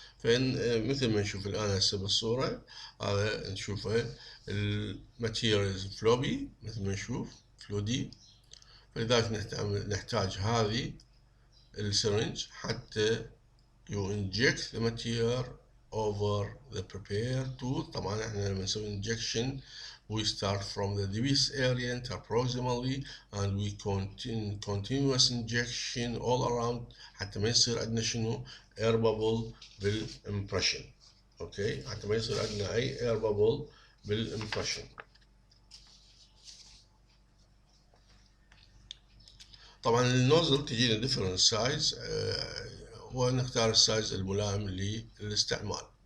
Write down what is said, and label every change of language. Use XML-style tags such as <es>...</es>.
<ar>مثل ما نشوف الآن هسه بالصورة هذا نشوفه الماتيريال فلوبي مثل ما نشوف فلودي، فلذلك نحتاج هذه السرنج حتى</ar> <en>you inject the material over the prepared tool.</en> <ar>طبعا احنا لما نسوي</ar> <en>injection we start from the device area interproximally and we continue continuous injection all around</en> <ar>حتى ما يصير عندنا شنو</ar> <en>air bubble بالimpression.</en> <ar>اوكي، حتى ما يصير عندنا اي</ar> <en>air bubble</en> <ar>بالimpression. طبعا النوزل تجينا different size ونختار السايز الملائم للاستعمال.</ar>